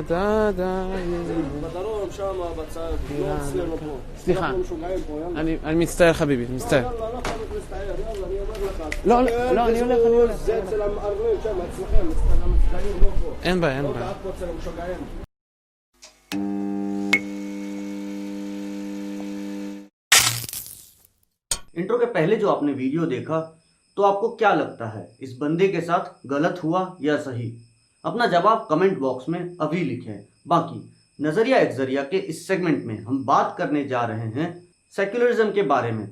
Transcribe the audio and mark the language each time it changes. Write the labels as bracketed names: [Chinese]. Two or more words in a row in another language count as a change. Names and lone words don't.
[Hebrew] בדרום, שמה, בצד, לא אצלנו פה. סליחה, אנחנו משוגעים פה, יאללה. אני מצטער חביבי, מצטער. יאללה, לא חייב להסתער, יאללה, אני אומר לך. לא, אני הולך. זה אצל המערבים שם, אצלכם, אצל המצטעים, לא פה. אין בעיה. לא דעת פה אצל המשוגעים. [Hindi] इंट्रो के पहले जो आपने वीडियो देखा तो आपको क्या लगता है, इस बंदे के साथ गलत हुआ या सही? अपना जवाब [English] comment box [Hindi] में अभी लिखें। बाकी नजरिया एक्जरिया के इस सेगमेंट में हम बात करने जा रहे हैं सेक्युलरिज्म के बारे में।